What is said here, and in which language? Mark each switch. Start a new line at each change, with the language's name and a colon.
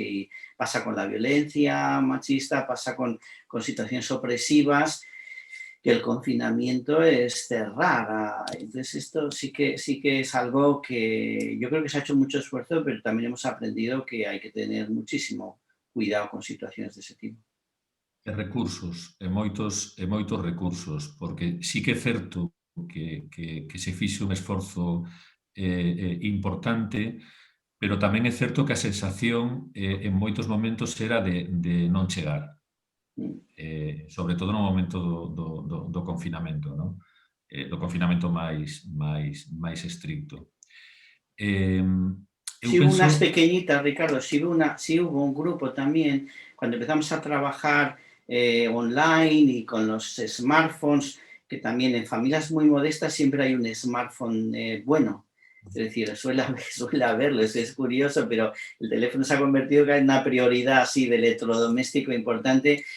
Spanish: Y pasa con la violencia machista, pasa con situaciones opresivas, que el confinamiento es cerrar. Entonces esto sí que es algo que yo creo que se ha hecho mucho esfuerzo, pero también hemos aprendido que hay que tener muchísimo cuidado con situaciones de ese tipo.
Galician: Recursos, moitos recursos, porque sí que é certo que se fixe un esforzo importante, pero tamén é certo que a sensación en moitos momentos era de non chegar. Sobre todo no momento do confinamento, non? Do confinamento máis estricto.
Spanish: Sí hubo unas pequeñitas, Ricardo, sí hubo un grupo también, cuando empezamos a trabajar online y con los smartphones, que también en familias muy modestas siempre hay un smartphone bueno. Es decir, suele haberlo, es curioso, pero el teléfono se ha convertido en una prioridad así de electrodoméstico importante.